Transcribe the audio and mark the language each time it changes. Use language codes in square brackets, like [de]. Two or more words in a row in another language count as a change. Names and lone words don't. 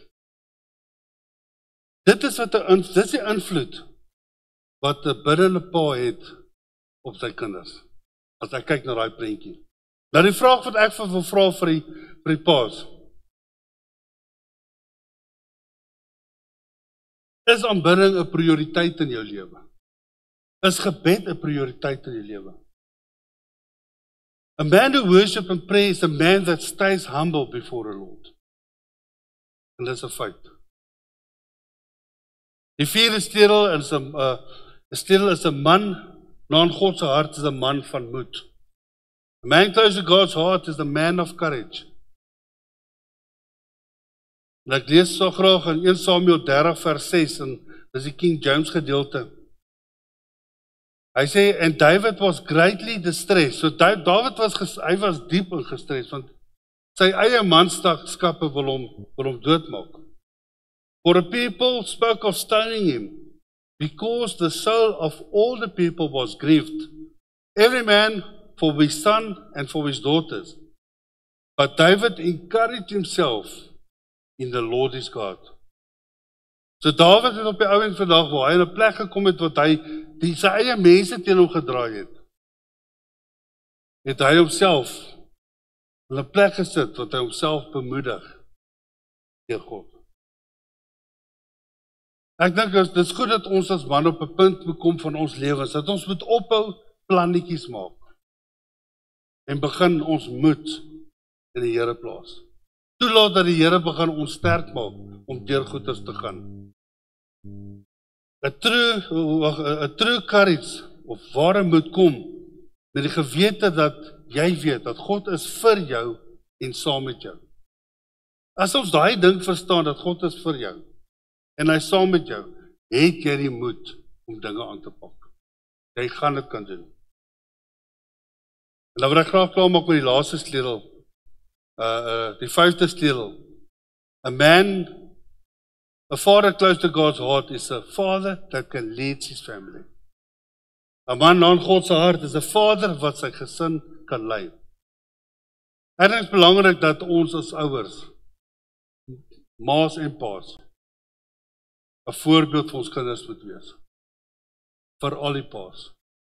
[af] Dit is die invloed wat 'n biddende pa het op sy kinders. As ek kyk na daai prentjie. Nou die vraag wat ek wil vra vir die paas. Is aanbidding 'n prioriteit in jou lewe? Is gebed 'n prioriteit in jou lewe? [en] A man who worships and prays is a man that stays humble before the Lord. [af] En dis 'n feit. Die vierde stelsel is 'n man, na God se hart is 'n man van moed. [en] A man close to God's heart is a man of courage. [af] En ek lees so graag in 1 Samuel 30 vers 6, en dis die King James gedeelte. Hy sê, [en] and David was greatly distressed. [af] So David was diep in gestres, want sy eie manskappe wil hom doodmaak. [en] For the people spoke of stoning him, because the soul of all the people was grieved, every man for his son and for his daughters. But David encouraged himself in the Lord is God. [af] So Dawid het op die ouend vandag, waar hy in 'n plek gekom het, wat hy sy eie mense teen hom gedraai het hy homself in 'n plek gesit, wat hy homself bemoedig deur God. Ek dink dit is goed dat ons as man op 'n punt bekom van ons lewens, dat ons moet ophou plannetjies maak, en begin ons moed in die Here plaas. Toelaat dat die Here begin ons sterk maak, om deur goeders te gaan. [en] A true courage, [af] of ware moed kom, met die gewete dat jy weet, dat God is vir jou, en saam met jou. As ons daai ding verstaan, dat God is vir jou, en hy saam met jou, het jy die moed, om dinge aan te pak. Jy gaan dit kan doen. En dan wil ek graag klaar maak met die laaste sleutel, die 5de sleutel. [en] A father close to God's heart is a father that can lead his family. [af] 'n man aan God se hart is 'n vader wat sy gesin kan lei. En dit is belangrik dat ons as ouers, ma's en pa's, 'n voorbeeld vir ons kinders moet wees. Vir al die pa's.